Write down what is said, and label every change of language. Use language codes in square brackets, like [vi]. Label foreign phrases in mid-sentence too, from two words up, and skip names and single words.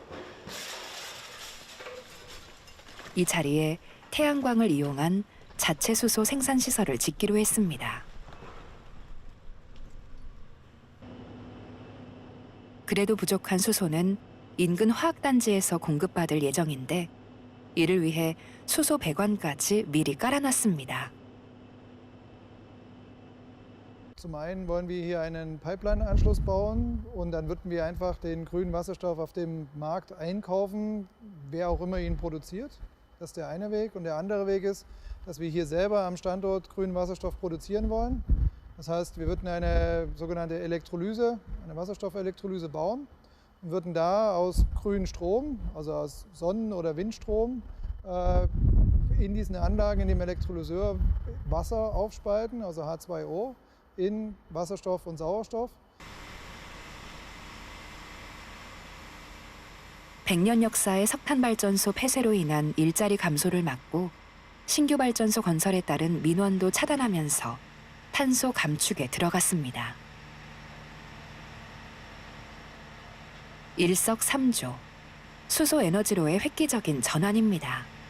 [ko] 이 자리에 태양광을 이용한 자체 수소 생산 시설을 짓기로 했습니다. 그래도 부족한 수소는 인근 화학단지에서 공급받을 예정인데 이를 위해 수소 배관까지 미리 깔아놨습니다. [de] Zum einen wollen wir hier einen Pipeline-Anschluss bauen und dann würden wir einfach den grünen Wasserstoff auf dem Markt einkaufen, wer auch immer ihn produziert. Das ist der eine Weg. Und der andere Weg ist, dass wir hier selber am Standort grünen Wasserstoff produzieren wollen. Das heißt, wir würden eine sogenannte Elektrolyse, eine Wasserstoffelektrolyse bauen und würden da aus grünem Strom, also aus Sonnen- oder Windstrom, in diesen Anlagen, in dem Elektrolyseur Wasser aufspalten, also H2O, in Wasserstoff und Sauerstoff. [ko] 100년 역사의 석탄발전소 폐쇄로 인한 일자리 감소를 막고 신규 발전소 건설에 따른 민원도 차단하면서 탄소 감축에 들어갔습니다. 일석삼조, 수소 에너지로의 획기적인 전환입니다.